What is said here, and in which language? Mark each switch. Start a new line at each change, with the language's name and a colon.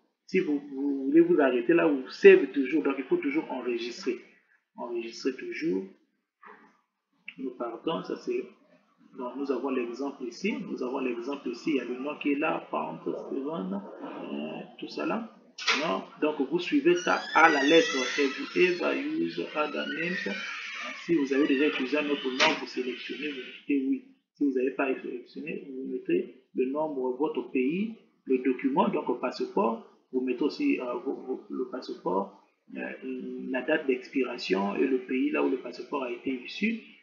French: Si vous voulez vous arrêter là, vous save toujours, donc il faut toujours enregistrer. Enregistrer toujours. Nous partons, ça c'est. Donc nous avons l'exemple ici, il y a le nom qui est là, Pound, Steven, tout ça là. Non? Donc vous suivez ça à la lettre.
English: Have you ever used other names?
French: Si vous avez déjà utilisé un autre nom, vous sélectionnez, vous mettez oui. Si vous n'avez pas sélectionné, vous mettez le nombre, votre pays, le document, donc le passeport, vous mettez aussi le passeport, la date d'expiration et le pays là où le passeport a été issu.